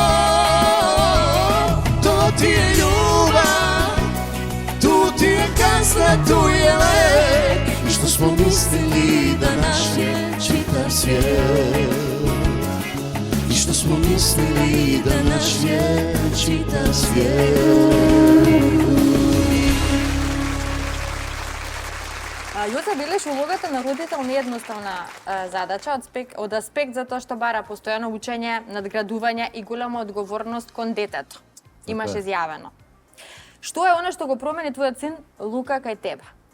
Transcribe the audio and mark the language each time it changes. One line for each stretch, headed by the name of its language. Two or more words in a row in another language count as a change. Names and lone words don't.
Croatian: To ti je ljubav, tu ti je kazna, tu je lek, i što smo mislili da naš je čitav svijet, i što smo mislili da naš je čitav svijet.
Macedonian: Јуце, билиш улогата на родител неедноставна задача од аспект затоа што бара постојано учење, надградување и голема одговорност кон детето. Имаш изјавено. Што е она што го промени твојот син Лука кај тебе?